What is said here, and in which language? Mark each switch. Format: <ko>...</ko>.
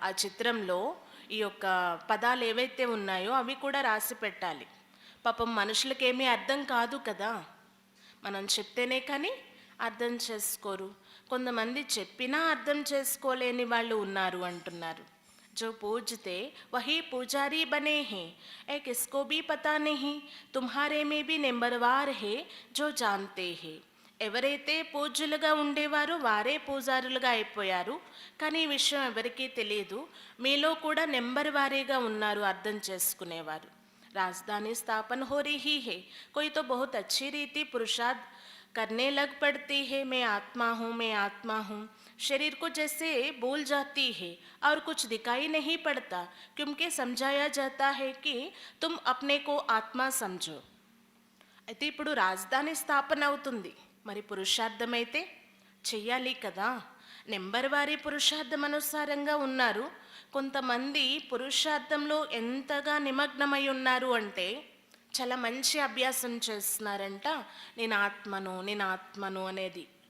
<te>ఆ చిత్రంలో ఈ యొక్క పదాలు ఏవైతే ఉన్నాయో అవి కూడా రాసి పెట్టాలి. పాపం మనుషులకేమీ అర్థం కాదు కదా, మనం చెప్తేనే కానీ అర్థం చేసుకోరు. కొంతమంది చెప్పినా అర్థం చేసుకోలేని వాళ్ళు ఉన్నారు అంటున్నారు.</te> <hi>जो पूजते वही पुजारी बने हैं, एक इसको भी पता नहीं तुम्हारे में भी नंबरवार है जो जानते हैं.</hi> <te>ఎవరైతే పూజ్యులుగా ఉండేవారో వారే పూజారులుగా అయిపోయారు, కానీ ఈ విషయం ఎవరికీ తెలియదు. మీలో కూడా నెంబర్ వారీగా ఉన్నారు అర్థం చేసుకునేవారు.</te> <hi>राजधानी स्थापन हो रही है, कोई तो बहुत अच्छी रीति पुरुषार्थ करने लग पड़ती है, मैं आत्मा हूँ मैं आत्मा हूँ. शरीर को जैसे भूल जाती है और कुछ दिखाई नहीं पड़ता, क्योंकि समझाया जाता है कि तुम अपने को आत्मा समझो.</hi> <te>అయితే ఇప్పుడు రాజధాని స్థాపన అవుతుంది, మరి పురుషార్థం అయితే చెయ్యాలి కదా. నెంబర్ వారి పురుషార్థం అనుసారంగా ఉన్నారు. కొంతమంది పురుషార్థంలో ఎంతగా నిమగ్నమై ఉన్నారు అంటే చాలా మంచి అభ్యాసం చేస్తున్నారంట, నేను ఆత్మను అనేది.</te>